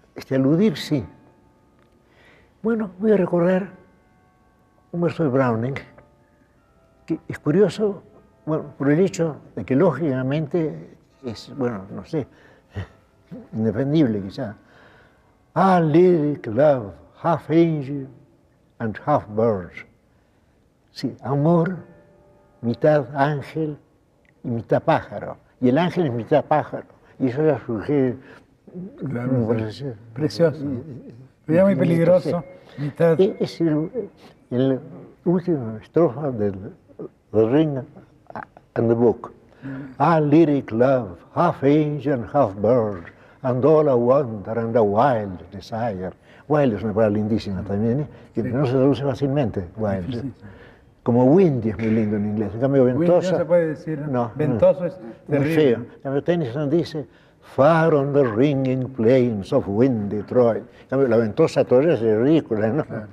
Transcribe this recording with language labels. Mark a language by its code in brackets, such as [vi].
[es] aludir sí. Bueno, voy a recordar un verso de Browning que es curioso, bueno, por el hecho de que lógicamente es, bueno, no sé, indefendible quizá. [en] Ah, lyric love, half angel and half bird. [es] Sí, amor, mitad ángel y mitad pájaro. Y el ángel es mitad pájaro. Y eso ya surge. me parece- Precioso. Pero ya muy peligroso. Mitad. Es el último estrofa del The Ring and the Book. [en] Ah, lyric love, half angel and half bird, and all a wonder and a wild desire. [es] Wild es una palabra lindísima también, que no se traduce fácilmente, wild. Sí, sí. Como windy es muy lindo en inglés. En cambio, ventosa. No se puede decir, ¿no? No, Ventoso es muy terrible. feo. En cambio, Tennyson dice, [en] far on the ringing plains of windy Troy. [es] En cambio, la ventosa Troya es ridícula, ¿no?